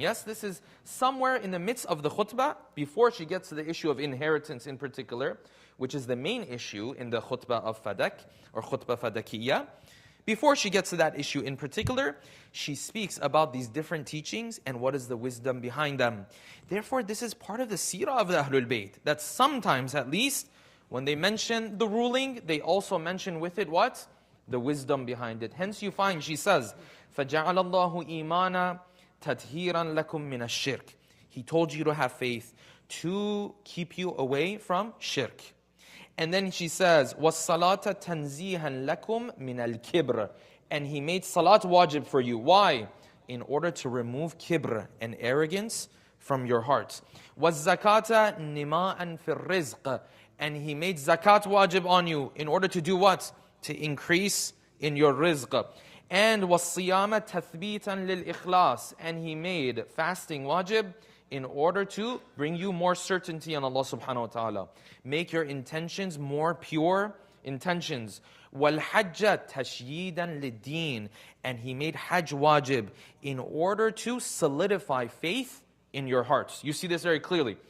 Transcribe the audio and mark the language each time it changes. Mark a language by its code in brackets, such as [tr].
[en] Yes, this is somewhere in the midst of the khutbah, before she gets to the issue of inheritance in particular, which is the main issue in the khutbah of Fadak, or khutbah Fatimiyya. Before she gets to that issue in particular, she speaks about these different teachings and what is the wisdom behind them. Therefore, this is part of the seerah of the Ahlul Bayt, that sometimes at least, when they mention the ruling, they also mention with it what? The wisdom behind it. Hence you find, she says, [ar] فَجَعَلَ اللَّهُ إِيمَانًا تَطْهِيرًا لَكُم مِّنَ الشِّرْكِ. [en] He told you to have faith to keep you away from shirk. And then she says, [ar] وَالصَّلَاةَ تَنْزِيهًا لَكُم مِّنَ الْكِبْرِ. [en] And He made salat wajib for you. Why? In order to remove kibr and arrogance from your heart. [ar] وَالزَّكَاةَ نِمَاءً فِي الرِّزْقِ. [en] And He made zakat wajib on you in order to do what? To increase in your rizq. [ar] And وَالصِّيَامَ تَثْبِيتًا لِلْإِخْلَاصِ. [en] And He made fasting wajib in order to bring you more certainty on Allah subhanahu wa ta'ala. Make your intentions more pure intentions. [ar] وَالْحَجَّ تَشْيِيدًا لِلدِّينِ. [en] And He made hajj wajib in order to solidify faith in your hearts. You see this very clearly.